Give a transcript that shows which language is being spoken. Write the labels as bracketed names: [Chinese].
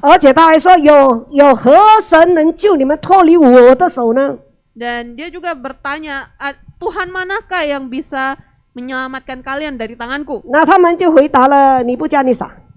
[Chinese] 而且他还说有何神能救你们脱离我的手呢？ [Indonesian] Dan dia juga bertanya, Tuhan manakah yang bisa menyelamatkan kalian dari tanganku? [Chinese] 那他们就回答了尼布加尼撒。